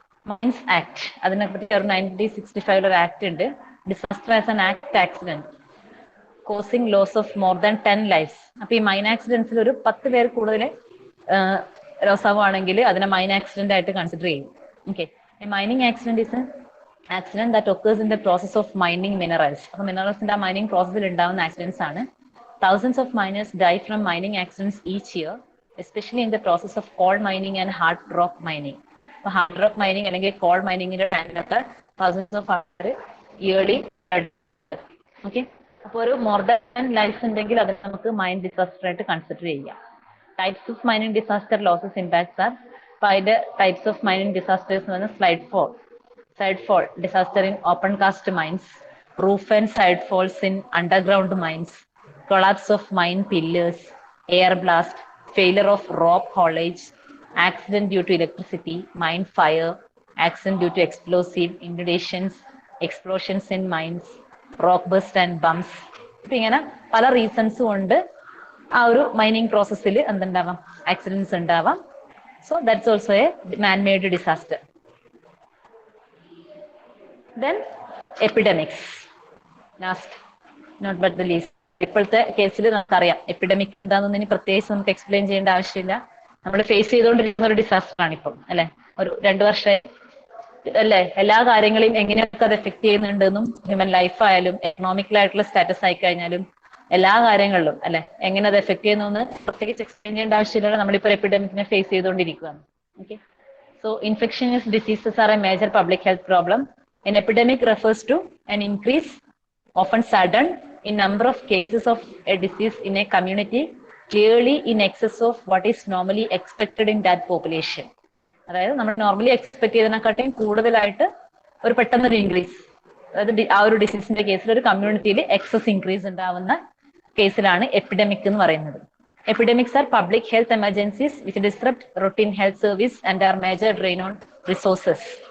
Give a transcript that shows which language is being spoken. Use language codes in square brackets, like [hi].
[en] mines act, [ml] അതിനെപ്പറ്റി ഒരു 1965 ഒരു ആക്ട് ഉണ്ട്, [en] Disaster as an act accident causing loss of more than 10 lifes. [ml] അപ്പൊ ഈ മൈൻ ആക്സിഡൻസിൽ ഒരു 10 പേർ കൂടുതൽ ലോസാവുകയാണെങ്കിൽ അതിനെ മൈൻ ആക്സിഡന്റ് ആയിട്ട് കൺസിഡർ ചെയ്യും. [en] Okay, mining accident is accident that occurs in the process of mining minerals. [ml] അപ്പൊ മിനറൽസിന്റെ ആ മൈനിങ് പ്രോസസ്സിൽ ഉണ്ടാവുന്ന ആക്സിഡൻസ് ആണ്. [en] Thousands of miners die from mining accidents each year, especially in the process of coal mining and hard rock mining. So hard rock mining അല്ലെങ്കിൽ coal mining [ml] ന്റെ ടൈമിലൊക്കെ [en] thousands of [ml] ആൾക്കാർ yearly. Okay, അപ്പോൾ ഒരു more than life ഉണ്ടെങ്കിൽ അത് നമുക്ക് mine disaster ആയിട്ട് കൺസിഡർ ചെയ്യാം. [en] Types of mining disaster losses impacts are. [ml] അപ്പോൾ അതിന്റെ ടൈപ്സ് ഓഫ് മൈനിങ് ഡിസാസ്റ്റേഴ്സ് എന്ന് പറഞ്ഞാൽ [en] Side fall disaster in open cast mines, roof and side falls in underground mines, collapse of mine pillars, air blast, failure of rock haulage, accident due to electricity, mine fire, accident due to explosive, inundations, explosions in mines, rock burst and bumps. [ml] ഇപ്പൊ ഇങ്ങനെ പല reasons കൊണ്ട് ആ ഒരു mining പ്രോസസ്സിൽ എന്തുണ്ടാവാം, accidents ഉണ്ടാവാം. [en] So that's also a manmade disaster. Then epidemics, last not but the least. [ml] ഇപ്പോഴത്തെ കേസിൽ നമുക്കറിയാം എപ്പിഡമിക് എന്താണെന്ന് ഇനി പ്രത്യേകിച്ച് നമുക്ക് എക്സ്പ്ലെയിൻ ചെയ്യേണ്ട ആവശ്യമില്ല. നമ്മൾ ഫേസ് ചെയ്തുകൊണ്ടിരിക്കുന്ന ഒരു ഡിസാസ്റ്റർ ആണ് ഇപ്പം, അല്ലെ? ഒരു 2 വർഷം അല്ലെ, എല്ലാ കാര്യങ്ങളെയും എങ്ങനെയൊക്കെ അത് എഫക്ട് ചെയ്യുന്നുണ്ടെന്നും ഹ്യൂമൻ ലൈഫ് ആയാലും എക്കണോമിക്കലായിട്ടുള്ള സ്റ്റാറ്റസ് ആയി കഴിഞ്ഞാലും എല്ലാ കാര്യങ്ങളിലും അല്ലെ എങ്ങനെ അത് എഫക്ട് ചെയ്യുന്നു പ്രത്യേകിച്ച് എക്സ്പ്ലെയിൻ ചെയ്യേണ്ട ആവശ്യമില്ല. നമ്മളിപ്പോൾ എപ്പിഡമിക്കിനെ ഫേസ് ചെയ്തുകൊണ്ടിരിക്കുകയാണ്. [en] Okay, so infections diseases are a major public health problem. An epidemic refers to an increase, often sudden, in number of cases of a disease in a community, clearly in excess of what is normally expected in that population. [ml] അതായത് നമ്മൾ normally expect ചെയ്തതിനെക്കാട്ടും കൂടുതലായിട്ട് ഒരു പെട്ടെന്നൊരു increase, അതായത് ആ ഒരു ഡിസീസിന്റെ കേസിൽ ഒരു കമ്മ്യൂണിറ്റിയിൽ എക്സസ് ഇൻക്രീസ് ഉണ്ടാവുന്ന കേസിലാണ് എപ്പിഡമിക് എന്ന് പറയുന്നത്. [en] Epidemics are public health emergencies which disrupt routine health service and are major drain on resources.